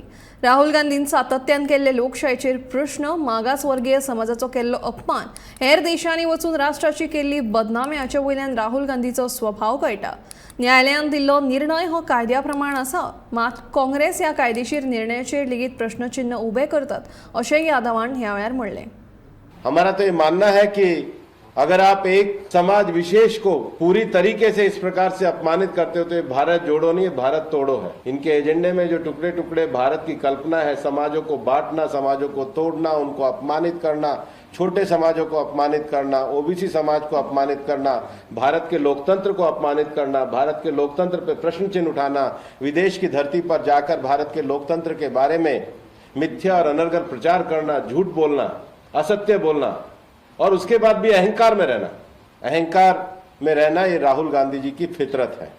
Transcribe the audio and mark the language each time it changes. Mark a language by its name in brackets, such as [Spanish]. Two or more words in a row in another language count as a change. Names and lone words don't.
[Konkani] राहुल गांधीन सातत्यान केल्ले लोकशायेचेर प्रश्न, मागासवर्गीय समाजाचो केल्लो अपमान, हेर देशांनी वचून राष्ट्राची केल्ली बदनामी हाचे वयल्यान राहुल गांधीचो स्वभाव कळटा। न्यायालयान दिल्लो निर्णय हो कायद्या प्रमाण आसा, मात काँग्रेस ह्या कायदेशीर निर्णयाचेर लेगीत प्रश्नचिन्ह उबे करतात अशें यादवान ह्या वेळार म्हणलें। [Hindi] हमारा तो ये मानना है कि अगर आप एक समाज विशेष को पूरी तरीके से इस प्रकार से अपमानित करते हो तो ये भारत जोड़ो नहीं, भारत तोड़ो है। इनके एजेंडे में जो टुकड़े टुकड़े भारत की कल्पना है, समाजों को बांटना, समाजों को तोड़ना, उनको अपमानित करना, छोटे समाजों को अपमानित करना, ओबीसी समाज को अपमानित करना, भारत के लोकतंत्र को अपमानित करना, भारत के लोकतंत्र पर प्रश्न चिन्ह उठाना, विदेश की धरती पर जाकर भारत के लोकतंत्र के बारे में मिथ्या और अनर्गल प्रचार करना, झूठ बोलना, असत्य बोलना और उसके बाद भी अहंकार में रहना ये राहुल गांधी जी की फितरत है।